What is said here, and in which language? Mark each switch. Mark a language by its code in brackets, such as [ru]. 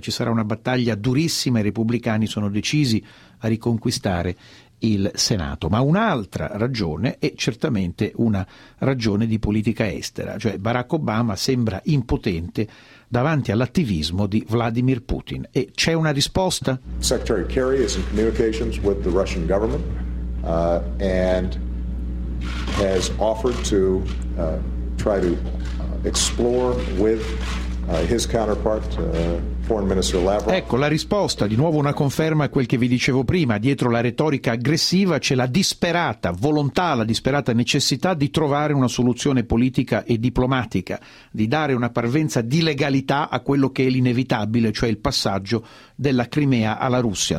[it] Ci sarà una battaglia durissima, i repubblicani sono decisi a riconquistare il Senato. Ma un'altra ragione è certamente una ragione di politica estera, cioè Barack Obama sembra impotente davanti all'attivismo di Vladimir Putin. E c'è una risposta? [en] Secretary Kerry is in communications with the Russian government and has offered to try to explore with his counterpart Foreign Minister Lavrov. [it] Ecco la risposta, di nuovo una conferma a quel che vi dicevo prima: dietro la retorica aggressiva c'è la disperata volontà, la disperata necessità di trovare una soluzione politica e diplomatica, di dare una parvenza di legalità a quello che è l'inevitabile, cioè il passaggio della Crimea alla Russia.